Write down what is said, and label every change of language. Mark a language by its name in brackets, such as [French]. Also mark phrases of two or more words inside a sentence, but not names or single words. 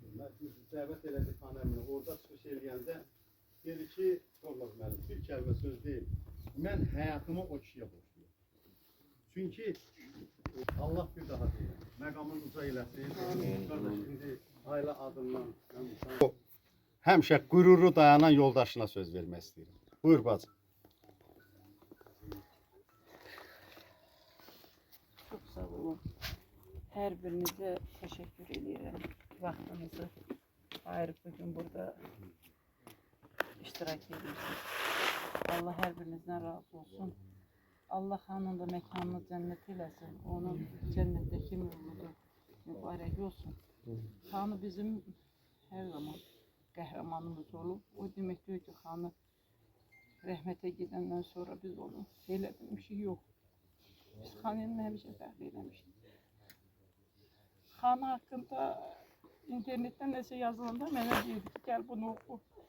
[Azerbaijani] Biz dəvət elədik Xana əmini. Orada çıxış eləyəndə dedi ki, Qorlaq müəllim, bir kəlmə söz deyil. Mən həyatımı o kişiyə borçluyum. Çünki Allah bir daha deyir. Məqamın uca eləsin. Qardaş, indi ailə adından həmişə qüruru dayanan yoldaşına söz vermək istəyirəm. Buyur bacım. [Turkish] Çok sağ olun. Her birinize teşekkür ediyorum. Vaktinizi ayırıp bugün burada iştirak ediyorsunuz. Allah her birinizden razı olsun. Allah hanın da mekanını cennet eylesin. Onun cennetteki mevludu mübarek olsun. [Azerbaijani] Hanı bizim her zaman qəhrəmanımız olub. O demək deyil ki, xanı rəhmətə gedəndən sonra biz onu elə bilmişik, yox. Biz xanını həmişə fərq eləmişik. Xanı haqqında internetdən nəsə yazılanda mənə deyirdi ki, gəl bunu oxu.